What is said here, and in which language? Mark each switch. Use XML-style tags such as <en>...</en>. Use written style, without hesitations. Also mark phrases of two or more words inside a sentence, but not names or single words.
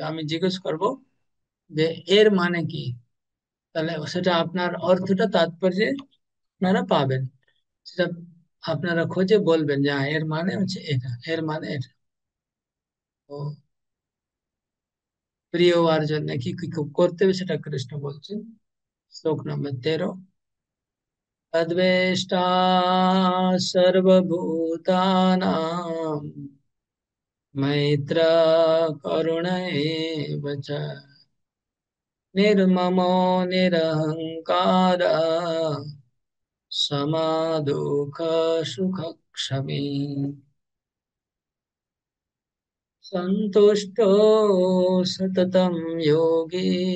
<bn>আমি জিজ্ঞেস করব যে এর মানে কি, তাহলে সেটা আপনার অর্থটা তাৎপর্যে আপনারা পাবেন। সেটা আপনারা খুঁজে বলবেন যে এর মানে হচ্ছে এটা, এর মানে এটা। তো প্রিয় হওয়ার জন্য কি কি করতে হবে সেটা কৃষ্ণ বলছেন। শ্লোক নম্বর 13।</bn> <sa>তদ্বেষ্টা সর্বভূতানাং मैत्र करुण एव च निर्ममो निरहङ्कार समदुःख सुख क्षमी सन्तुष्टो सततं योगी</sa>